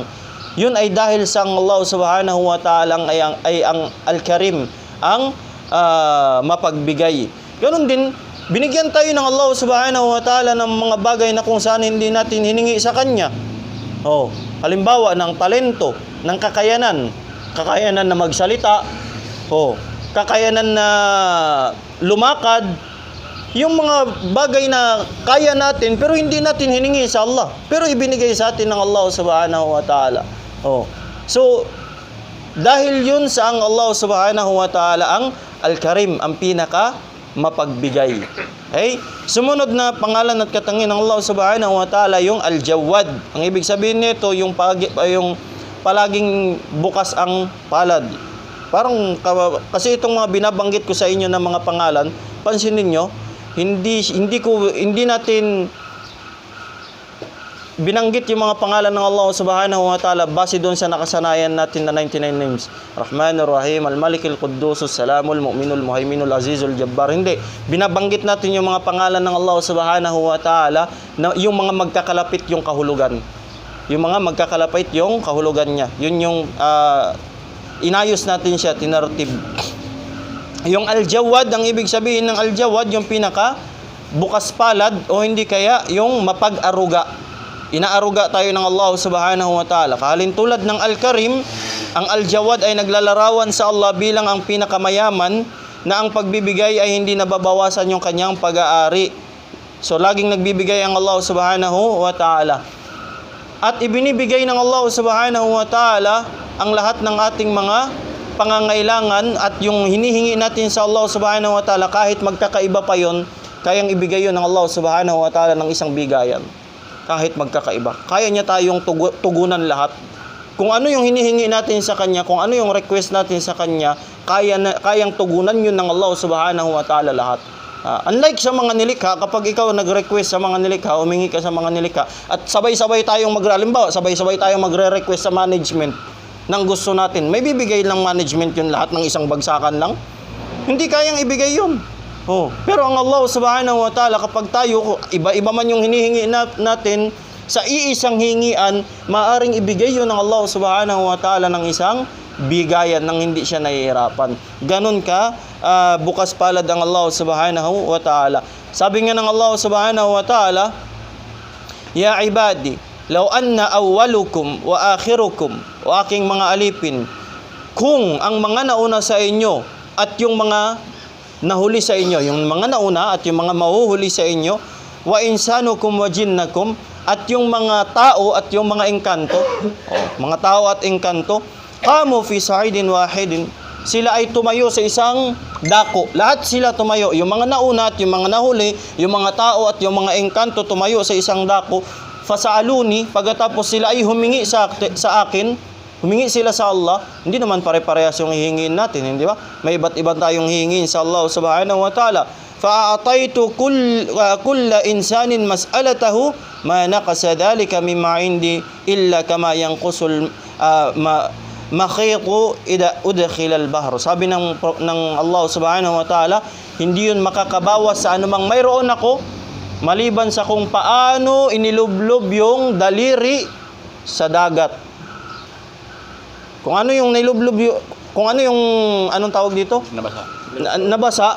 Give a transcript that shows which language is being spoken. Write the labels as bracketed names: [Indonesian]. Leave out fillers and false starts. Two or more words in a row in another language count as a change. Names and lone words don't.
[Filipino] Yun ay dahil sa Allah [Arabic] سبحانه وتعالى [Filipino] ay ang Al-Karim, ang mapagbigay. Ganon din, binigyan tayo ng Allah [Arabic] سبحانه وتعالى [Filipino] ng mga bagay na kung saan hindi natin hiningi sa Kanya. Halimbawa ng talento. ng kakayanan. Kakayanan na magsalita, kakayanan na lumakad, yung mga bagay na kaya natin pero hindi natin hiningi sa Allah, pero ibinigay sa atin ng Allah [Arabic] سبحانه وتعالى. [Filipino] So, dahil yun sa ang Allah [Arabic] سبحانه وتعالى [Filipino] ang Al-Karim, ang pinaka mapagbigay. Okay? Sumunod na pangalan at katangin ng Allah [Arabic] سبحانه وتعالى [Filipino] yung Al-Jawad. Ang ibig sabihin nito yung palaging bukas ang palad. Parang kasi itong mga binabanggit ko sa inyo ng mga pangalan, pansinin niyo, hindi natin binanggit yung mga pangalan ng Allah [Arabic] سبحانه وتعالى [Filipino] base doon sa nakasanayan natin na 99 names. Rahmanur Rahim, Al-Malik, Al-Quddus, Salamul, Mu'minul, Muhaiminul, Azizul, Jabbar. Hindi. Binabanggit natin yung mga pangalan ng Allah [Arabic] سبحانه وتعالى [Filipino] na yung mga magkakalapit yung kahulugan. Yung mga magkakalapit yung kahulugan niya. Yun yung inayos natin siya, tinartib. Yung Al-Jawad, ang ibig sabihin ng Al-Jawad, yung pinaka bukas palad o hindi kaya yung mapag-aruga. Inaaruga tayo ng Allah [Arabic] سبحانه وتعالى. [Filipino] Kahalintulad ng Al-Karim, ang Al-Jawad ay naglalarawan sa Allah bilang ang pinakamayaman na ang pagbibigay ay hindi nababawasan yung kanyang pag-aari. So, laging nagbibigay ang Allah [Arabic] سبحانه وتعالى. [Filipino] At ibinibigay ng Allah [Arabic] سبحانه وتعالى [Filipino] ang lahat ng ating mga pangangailangan at yung hinihingi natin sa Allah [Arabic] سبحانه وتعالى [Filipino] kahit magkakaiba pa yon, kayang ibigay yun ng Allah [Arabic] سبحانه وتعالى [Filipino] ng isang bigayan. Kahit magkakaiba. Kaya niya tayong tugunan lahat. Kung ano yung hinihingi natin sa Kanya, kung ano yung request natin sa Kanya, kayang tugunan yun ng Allah [Arabic] سبحانه وتعالى [Filipino] lahat. Unlike sa mga nilikha, kapag ikaw nag-request sa mga nilikha, humingi ka sa mga nilikha, at sabay-sabay tayong sabay-sabay tayong magre-request sa management ng gusto natin, may bibigay ng management yun lahat ng isang bagsakan lang? Hindi kayang ibigay yun. Pero ang Allah [Arabic] سبحانه وتعالى, [Filipino] kapag tayo, iba-iba man yung hinihingi natin, sa iisang hingian, maaring ibigay yun ng Allah [Arabic] سبحانه وتعالى [Filipino] ng isang bigayan nang hindi siya nahihirapan. Ganun ka, bukas palad ang Allah [Arabic] سبحانه وتعالى. [Filipino] Sabi nga ng [Arabic] Allah سبحانه وتعالى, يا عبادي لو أن أولكم وآخركم, [Filipino] o aking mga alipin, kung ang mga nauna sa inyo at yung mga nahuli sa inyo, yung mga nauna at yung mga mahuhuli sa inyo, [Arabic] وإنسكم وجنكم, [Filipino] at yung mga tao at yung mga engkanto, mga tao at engkanto, [Arabic] قاموا في صعيد واحد, [Filipino] sila ay tumayo sa isang dako. Lahat sila tumayo, yung mga nauna at yung mga nahuli, yung mga tao at yung mga engkanto tumayo sa isang dako. Fasa'aluni, pagkatapos sila ay humingi sa akin, humingi sila sa Allah, hindi naman pare-parehas yung hihingin natin, hindi ba? May iba't ibang tayong hihingin sa Allah [Arabic] سبحانه وتعالى. فأعطيت كل إنسان مسألته ما نقص ذلك مما عندي إلا كما ينقص المخيط إذا أدخل البحر. [Filipino] Sabi ng Allah [Arabic] سبحانه وتعالى, [Filipino] hindi yun makakabawas sa anumang mayroon ako maliban sa kung paano inilublob yung daliri sa dagat. Kung ano yung nilublob, kung ano yung, anong tawag dito? Nabasa.